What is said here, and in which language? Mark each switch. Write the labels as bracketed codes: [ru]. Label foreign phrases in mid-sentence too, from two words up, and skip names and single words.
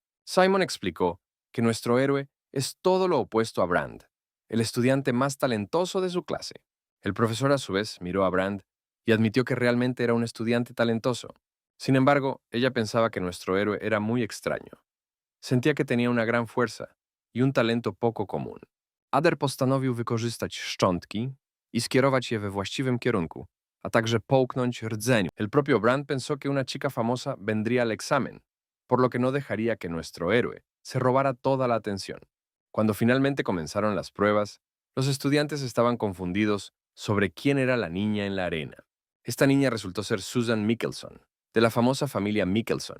[es] Simon explicó que nuestro héroe es todo lo opuesto a Brand, el estudiante más talentoso de su clase. El profesor a su vez miró a Brand y admitió que realmente era un estudiante talentoso. Sin embargo, ella pensaba que nuestro héroe era muy extraño. Sentía que tenía una gran fuerza y un talento poco común. [pl] Ader postanowił wykorzystać szczątki i skierować je we właściwym kierunku, a także połknąć rdzeniu. [es] El propio Brand pensó que una chica famosa vendría al examen, por lo que no dejaría que nuestro héroe se robara toda la atención. Cuando finalmente comenzaron las pruebas, los estudiantes estaban confundidos sobre quién era la niña en la arena. Esta niña resultó ser Susan Mickelson, de la famosa familia Mickelson.